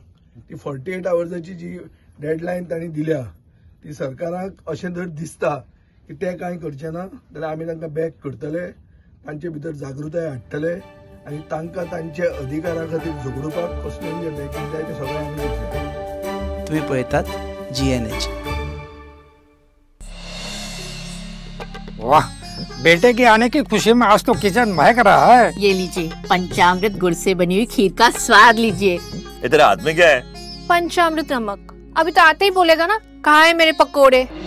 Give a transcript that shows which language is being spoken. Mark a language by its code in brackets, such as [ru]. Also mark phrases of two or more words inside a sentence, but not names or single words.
[kok] ती 48 आवर्साची जी डेडलायन तांणी दिल्या ती सरकाराक अशें जर दिसता की ते कांय करचें ना जाल्यार आमी तांकां बॅक करतले. तांचे भितर जागृताय हाडटले आनी तांकां तांचे अधिकारा खातीर झगडूपाक कसलें जें बॅकींग जाय तें सगळें आमी दितले. तुम्ही पळयतात GNH. [hi] वाह बेटे के आने की खुशी में आज तो किचन महक रहा है. ये लीजिए पंचामृत गुड़ से बनी हुई खीर का स्वाद लीजिए. इधर हाथ में क्या है? पंचामृत नमक. अभी तो आते ही बोलेगा ना कहाँ है मेरे पकोड़े.